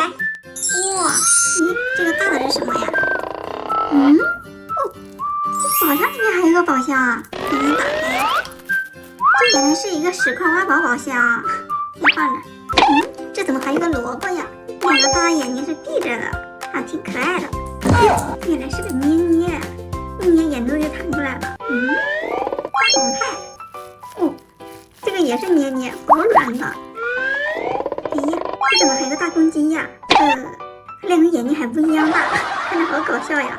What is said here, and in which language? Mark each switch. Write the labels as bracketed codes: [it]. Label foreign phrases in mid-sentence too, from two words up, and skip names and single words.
[zh] 哇，咦，這個大的是什麼呀？這寶箱裡面還有一個寶箱，能不能打開？這原來是一個10塊挖寶寶箱，先放着。這怎麼還有個蘿蔔呀？兩個大眼睛是閉着的，還挺可愛的。原来是個捏捏，一捏眼珠就彈出来了。大红派。这個也是捏捏，好軟的。咦，這怎麼還有個大公雞呀？它兩個眼睛還不一樣大，看着好搞笑呀。